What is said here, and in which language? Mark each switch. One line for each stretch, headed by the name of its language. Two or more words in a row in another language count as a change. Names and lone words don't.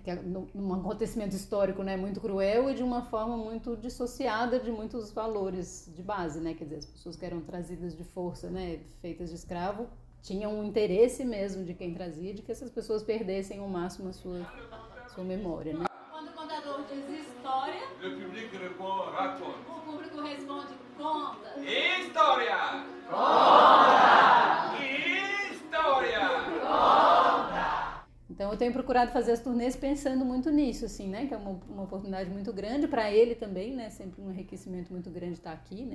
Portuguese: Que é num acontecimento histórico, né? Muito cruel e de uma forma muito dissociada de muitos valores de base, né? Quer dizer, as pessoas que eram trazidas de força, né? Feitas de escravo, tinham um interesse mesmo de quem trazia, de que essas pessoas perdessem ao máximo a sua memória, né? Quando o contador diz história,
French: Le public répond raconte.
Portuguese: o público responde conta. História! Conta! História! Conta! Então eu tenho procurado fazer as turnês pensando muito nisso, assim, né? Que é uma oportunidade muito grande para ele também, né? Sempre um enriquecimento muito grande estar aqui, né?